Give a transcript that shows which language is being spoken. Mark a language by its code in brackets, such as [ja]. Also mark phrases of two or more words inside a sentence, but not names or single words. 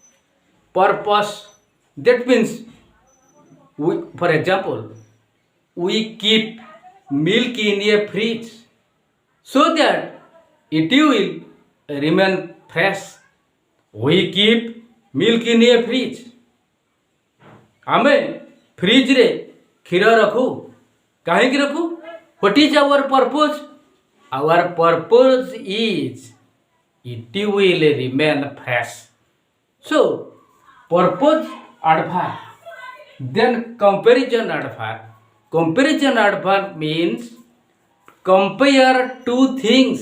[en] That means, for example, we keep milk in a fridge so that it will remain fresh. We keep milk in a fridge. [or] ଆମେ ଫ୍ରିଜରେ କ୍ଷୀର ରଖୁ, କାହିଁକି ରଖୁ? [en] What is our purpose? Our purpose is it will remain fresh. So, purpose adverb. Then comparison adverb. Comparison adverb means compare two things.